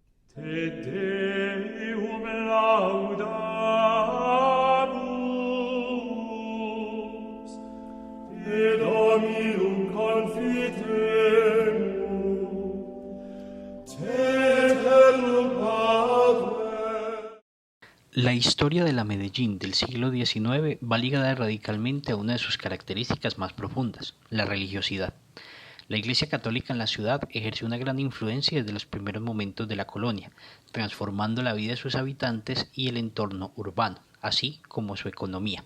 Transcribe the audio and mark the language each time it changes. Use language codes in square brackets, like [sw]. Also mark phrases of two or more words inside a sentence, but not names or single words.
[la] Te Deum laudamus, Te Dominum confitemur, Te Eternum Patrem. [es] La historia de la Medellín del siglo XIX va ligada radicalmente a una de sus características más profundas, la religiosidad. La Iglesia Católica en la ciudad ejerció una gran influencia desde los primeros momentos de la colonia, transformando la vida de sus habitantes y el entorno urbano, así como su economía.